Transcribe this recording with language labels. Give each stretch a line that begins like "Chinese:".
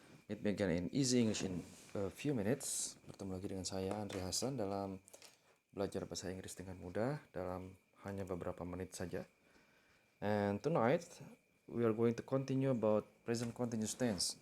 English: Meet me again in Easy English in a few minutes.
Indonesian: Bertemu lagi dengan saya, Andri Hasan, dalam belajar bahasa Inggris dengan mudah dalam hanya beberapa menit saja.
English: And tonight, we are going to continue about present continuous tense.